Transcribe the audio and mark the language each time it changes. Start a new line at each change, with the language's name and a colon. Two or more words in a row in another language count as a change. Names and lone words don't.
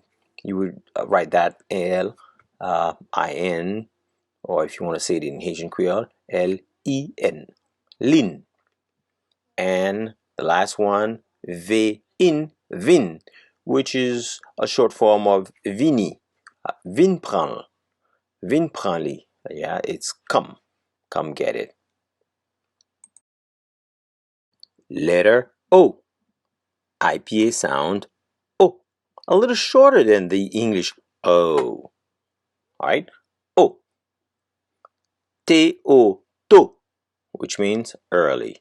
English: You would write that L, I-N, or if you want to say it in Haitian Creole, L-I-N, lean. And the last one, V-in, vin, which is a short form of vini,
Haitian Creole: vin prend, vin prend-li.
English: Yeah, it's come get it. Letter O, IPA sound O, a little shorter than the English O. All right, O. T-O, to, which means early.